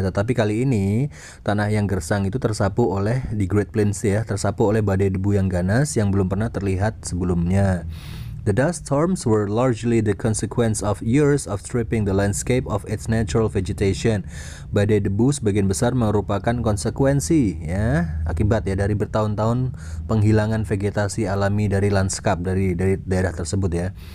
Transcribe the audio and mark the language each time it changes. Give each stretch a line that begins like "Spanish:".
Indonesian: Tetapi kali ini tanah yang gersang itu tersapu oleh di Great Plains ya, tersapu oleh badai debu yang ganas yang belum pernah terlihat sebelumnya.
English: The dust storms were largely the consequence of years of stripping the landscape of its natural vegetation.
Indonesian: Badai debu sebagian besar merupakan konsekuensi ya, akibat ya dari bertahun-tahun penghilangan vegetasi alami dari lanskap dari daerah tersebut ya.